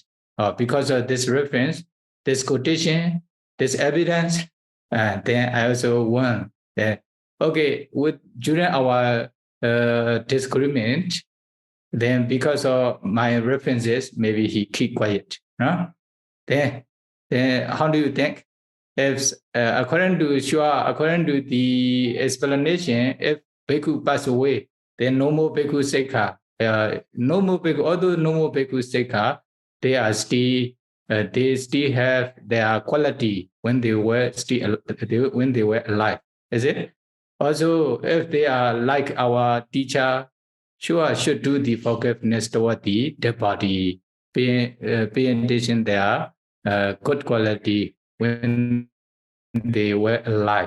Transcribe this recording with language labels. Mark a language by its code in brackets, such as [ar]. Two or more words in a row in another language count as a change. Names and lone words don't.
[en] Because of this reference, this quotation, this evidence, then I also want that, okay, during our disagreement, then because of my references, maybe he keep quiet. No? Then how do you think? If according to the explanation, if bhikkhu pass away, then no more [pi] bhikkhu sikha. [en] No more bhikkhu, although no more [pi] bhikkhu sikha, [en] they still have their quality when they were alive. Is it? Also, if they are like our teacher, sure should do the forgiveness toward the dead body, pay attention their good quality when they were alive.